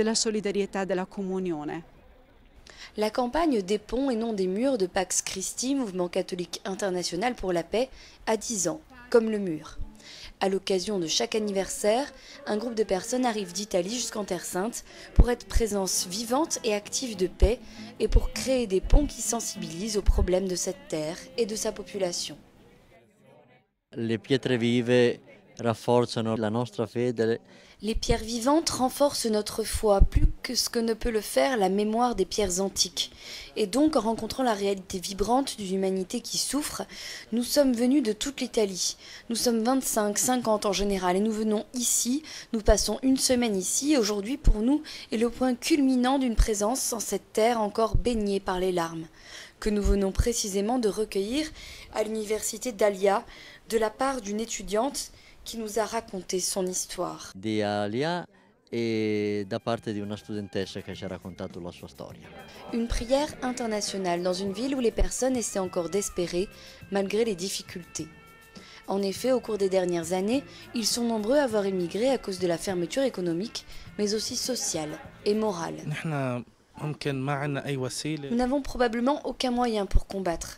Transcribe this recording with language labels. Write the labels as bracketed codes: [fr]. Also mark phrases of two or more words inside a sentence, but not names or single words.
[fr] La campagne des ponts et non des murs de Pax Christi, mouvement catholique international pour la paix, a 10 ans, comme le mur. À l'occasion de chaque anniversaire, un groupe de personnes arrive d'Italie jusqu'en Terre Sainte pour être présence vivante et active de paix et pour créer des ponts qui sensibilisent aux problèmes de cette terre et de sa population. [it] Le pietre vive rafforzano la nostra fede. [fr] Les pierres vivantes renforcent notre foi plus que ce que ne peut le faire la mémoire des pierres antiques. Et donc, en rencontrant la réalité vibrante d'une humanité qui souffre, nous sommes venus de toute l'Italie. Nous sommes 25, 50 en général et nous venons ici, nous passons une semaine ici et aujourd'hui pour nous est le point culminant d'une présence en cette terre encore baignée par les larmes, que nous venons précisément de recueillir à l'université d'Alia de la part d'une étudiante qui nous a raconté son histoire. [it] Di Alia e da parte di una studentessa che ci ha raccontato la sua storia. [fr] Une prière internationale dans une ville où les personnes essaient encore d'espérer malgré les difficultés. En effet, au cours des dernières années, ils sont nombreux à avoir émigré à cause de la fermeture économique, mais aussi sociale et morale. Nous n'avons probablement aucun moyen pour combattre.